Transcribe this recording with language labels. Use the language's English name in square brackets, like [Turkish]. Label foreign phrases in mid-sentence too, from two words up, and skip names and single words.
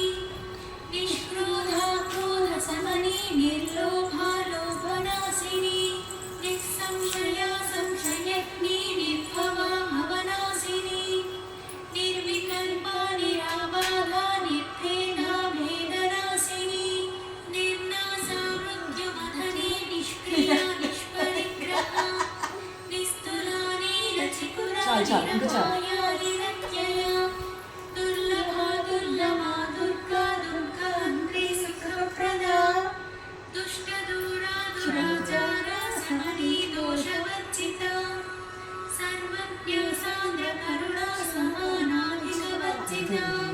[Sanskrit] निष्क्रोधा क्रोधशमनी निर्लोभा लोभनाशिनी निःसंशया संशयग्नि निर्भवा भवनाशिनी निर्विकल्पा निराबाधा निर्भेदा भेदनाशिनी निर्नाशा मृत्युमथनी निष्क्रिया निष्परिग्रहा निस्तुला नीलचिकुरा [Telugu] చాలు, చాలు, ఇంకా చాలు. [Sanskrit] निरपाया निरत्यया दुर्लभा दुर्लभा दुर्गा दुर्गान्त्री सुखप्रदा दुष्टदूरा दुराचारा समनी दोषवर्जिता सर्वज्ञा सान्द्रकरुणा समानाधिकवर्जिता